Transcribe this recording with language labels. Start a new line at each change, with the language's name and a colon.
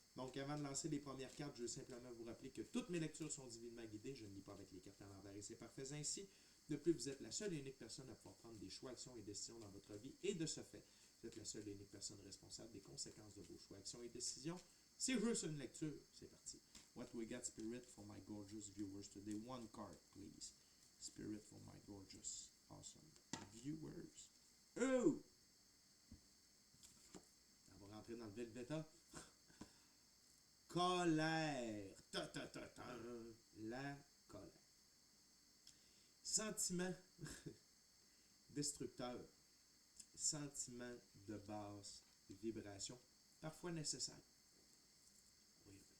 French: Donc, avant de lancer les premières cartes, je veux simplement vous rappeler que toutes mes lectures sont divinement guidées. Je ne lis pas avec les cartes à l'envers et c'est parfait ainsi. De plus, vous êtes la seule et unique personne à pouvoir prendre des choix, actions et décisions dans votre vie. Et de ce fait, vous êtes la seule et unique personne responsable des conséquences de vos choix, actions et décisions. C'est juste une lecture. C'est parti.
English: What we got, Spirit, for my gorgeous viewers today. One card, please. Spirit for my gorgeous, awesome viewers. Oh!
French: On va rentrer dans le Velveta. Colère. Ta, ta, ta, ta. La colère. Sentiment destructeur. Sentiment de basse vibration. Parfois nécessaire. Oui.